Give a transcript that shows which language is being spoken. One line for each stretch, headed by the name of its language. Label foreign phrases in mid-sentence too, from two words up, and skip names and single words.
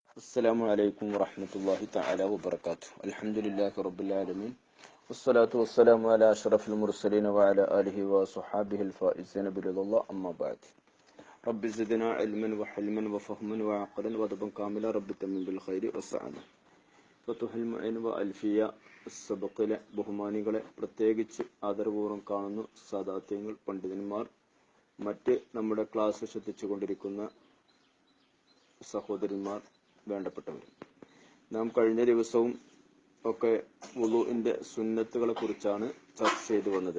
Arabic: السلام عليكم ورحمة الله تعالى وبركاته. الحمد لله رب العالمين والصلاة والسلام على أشرف المرسلين وعلى آله وصحابه الفائزين برضا الله. أما بعد رب زدنا علما وحلما وفهما وعقلا وأدبا كاملا رب تمن بالخير والسعادة.
Malayalam: فتح المعين وألفية സബക്കിലെ ബഹുമാനികളെ പ്രത്യേകിച്ച് ആദരപൂർവ്വം കാണുന്നു. സാദാത്യങ്ങൾ, പണ്ഡിതന്മാർ, മറ്റ് നമ്മുടെ ക്ലാസ് ശ്രദ്ധിച്ചുകൊണ്ടിരിക്കുന്ന സഹോദരന്മാർ, വേണ്ടപ്പെട്ടവർ, നാം കഴിഞ്ഞ ദിവസവും ഒക്കെ വുളുഇന്റെ സുന്നത്തുകളെ കുറിച്ചാണ് ചർച്ച ചെയ്തു വന്നത്.